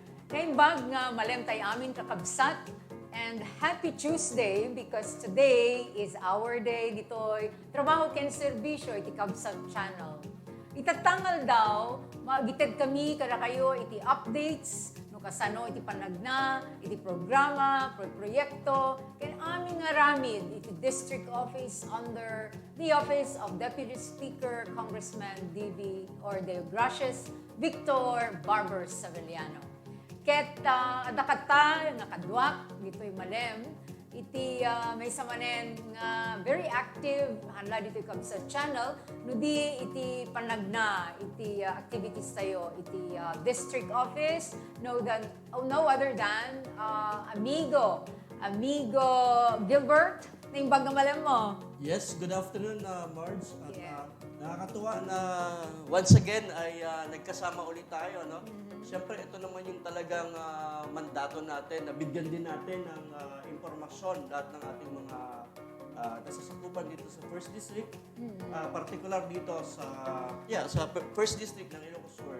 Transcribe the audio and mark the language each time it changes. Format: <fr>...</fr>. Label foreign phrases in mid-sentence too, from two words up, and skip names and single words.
<ilo>Naimbag nga malem tay amin kakabsat</ilo> <en>and happy Tuesday because today is our day</en> <ilo>ditoy trabaho ken serbisyo iti Kabsat channel. Itatangal daw magited kami kada kayo iti updates no kasano iti panagna, iti programa, proyekto ken amin nga ramid iti</ilo> <en>district office under the office of</en> <ilo>Deputy Speaker Congressman D.V. or De Gracias Victor Barber Savellano. Ket adakata nga kadwak dito'y malem iti may samanen nga</ilo> <en>very active</en> <ilo>hanla dito'y Kabsat channel no di iti panagna iti activities tayo iti</ilo> <en>district office no other than</en> <ilo>amigo Gilbert naimbag nga malem mo.</ilo> <en>Yes, good afternoon, Marge.</en> <tl>At</tl> <en>Yeah.</en> <tl>nakakatuwa na</tl> <en>once again</en> <tl>ay nagkasama ulit tayo, no? Siyempre, ito naman yung talagang mandato natin, na bigyan din natin ng impormasyon lahat ng ating mga nasasakupan dito sa First District, particular dito sa First District ng Ilocos Sur.</tl>